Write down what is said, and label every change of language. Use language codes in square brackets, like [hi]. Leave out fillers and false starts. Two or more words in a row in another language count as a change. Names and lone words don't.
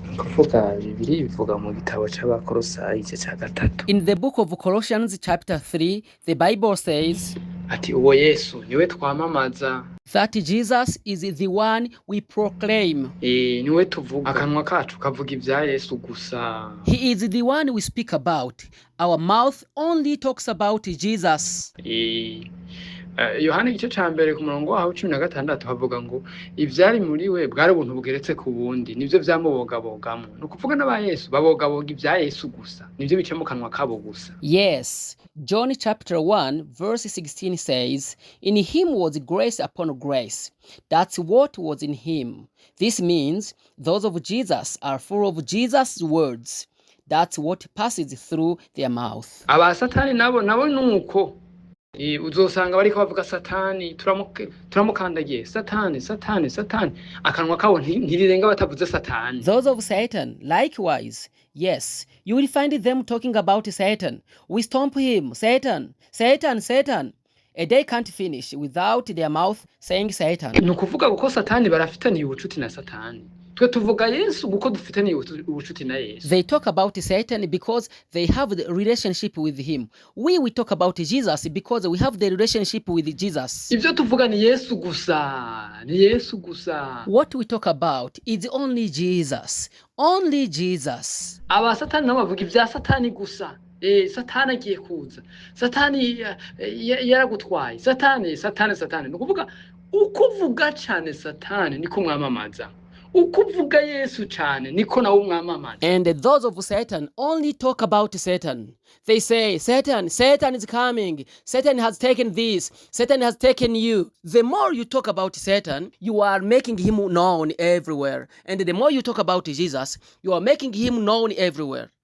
[rn] kuvuga Bibiliya bivuga mu gitabo c'Abakolosayi igice ca gatatu. [en] In the book of Colossians chapter 3, the Bible says [rn] Ati uwo Yesu niwe twamamaza. [en] that Jesus is the one we proclaim. [rn] Niwe tuvuga. Akanwa kacu kavuga ivya Yesu gusa. [en] He is the one we speak about. Our mouth only talks about Jesus. [rn] Yohana igice ca mbere ku murongo waho 16 havuga ngo ivyari muri we bwari ubuntu bugeretse ku bundi nivyo vyamubogabogamo. Nukuvuga n'aba Yesu babogaboga ivya Yesu gusa. Nivyo bice mu kanwa kabo gusa. [en] Yes, John chapter 1 verse 16 says, "In him was grace upon grace." That's what was in him. This means those of Jesus are full of Jesus' words. That's what passes through their mouth. [rn] Aba Satani nabo nuko uzosanga bariko bavuga Satani turamukandagiye Satani akanwa kabo ntirirenga batavuze Satani. [en] Those of Satan, likewise, yes, you will find them talking about Satan. We stomp him, Satan. A day can't finish without their mouth saying Satan. [rn] Nukuvuga kuko Satani barafitaniye ubucuti na Satani. Twe tuvuga Yesu kuko dufitaniye ubucuti na Yesu. [en] They talk about Satan because they have the relationship with him. We talk about Jesus because we have the relationship with Jesus. [rn] Ivyo tuvuga ni Yesu gusa. [en] What we talk about is only Jesus. Only Jesus. [rn] Aba Satani nabo bavuga ivya Satani gusa. Satani agiye kuza. Satani yaragutwaye. Satani. Nukuvuga ukuvuga cyane Satani niko mwamamaza. Ukuvuga Yesu cyane niko nawo mwamamaza. [en] And those of Satan only talk about Satan. They say, Satan is coming. Satan has taken this. Satan has taken you. The more you talk about Satan, you are making him known everywhere. And the more you talk about Jesus, you are making him known everywhere.